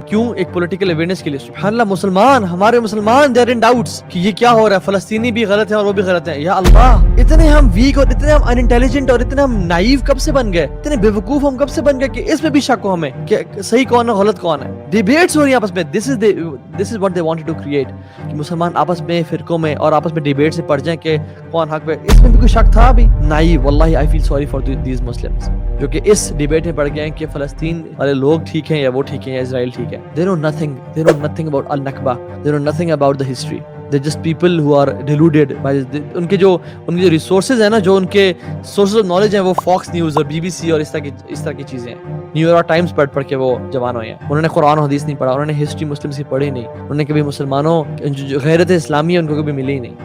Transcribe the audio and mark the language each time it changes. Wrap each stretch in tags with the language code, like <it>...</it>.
<ur>کیوں؟ ایک political awareness کے لیے. سبحان اللہ, مسلمان, ہمارے مسلمان</ur> <en>they are in doubts</en> <ur>کہ یہ کیا ہو رہا ہے, فلسطینی بھی غلط ہے اور وہ بھی غلط ہے. یا اللہ, اتنے ہم ویک اور اتنے ہم ان انٹیلیجنٹ اور اتنے ہم نائیو کب سے بن گئے, اتنے بے وقوف ہم کب سے بن گئے کہ اس میں بھی شک ہو ہمیں کہ صحیح کون ہے غلط کون ہے. ڈیبیٹس ہو رہی ہیں آپس میں.</ur> <en>this is what they wanted to create</en> <ur>کہ مسلمان آپس میں فرقوں میں اور آپس میں ڈیبیٹ سے پڑ جائیں کہ کون حق پہ. اس میں بھی کوئی شک تھا بھی نہیں. واللہ</ur> <en>I feel sorry for these Muslims</en> <ur>جو کہ اس ڈیبیٹ میں پڑ گئے ہیں کہ فلسطین والے لوگ ٹھیک ہیں یا وہ ٹھیک ہیں یا اسرائیل ٹھیک ہے.</ur> <en>They know nothing about al-Nakba. They know nothing about the history. They're just people who are deluded by</en> <ur>ان کے جو ریسورسز ہیں نا, جو ان کے سورسز آف نالج ہیں وہ فاکس نیوز اور BBC اور اس طرح کی چیزیں ہیں. نیو یارک ٹائمز پڑھ کے وہ جوان ہوئے ہیں. انہوں نے قرآن و حدیث نہیں پڑھا, انہوں نے ہسٹری مسلمس کی پڑھی نہیں, انہوں نے کبھی مسلمانوں جو غیرت اسلامی ہے ان کو کبھی ملی ہی نہیں.</ur>